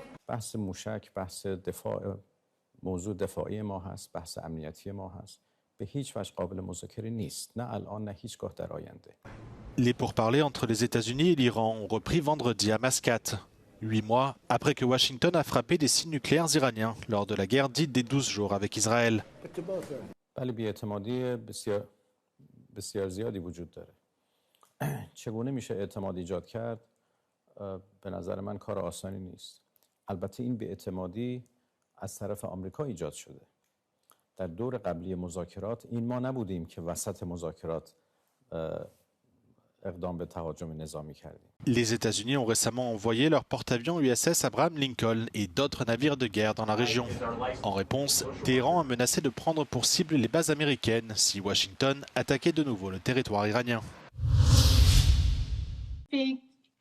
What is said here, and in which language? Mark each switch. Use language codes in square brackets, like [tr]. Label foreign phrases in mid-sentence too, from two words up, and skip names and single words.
[fr] Les pourparlers entre les États-Unis et l'Iran ont repris vendredi à Mascate, 8 mois après que Washington a frappé des sites nucléaires iraniens lors de la guerre dite des 12 jours avec Israël. [fa] چگونه میشه اعتماد ایجاد کرد؟ به نظر من کار آسانی نیست. البته این بی‌اعتمادی از طرف آمریکا ایجاد شده. در دور قبلی مذاکرات این ما نبودیم که وسط مذاکرات اقدام به تهاجم نظامی کردیم. [fr] Les États-Unis ont récemment envoyé leur porte-avions USS Abraham Lincoln et d'autres navires de guerre dans la région. En réponse, Téhéran a menacé de prendre pour cible les bases américaines si Washington attaquait de nouveau le territoire iranien.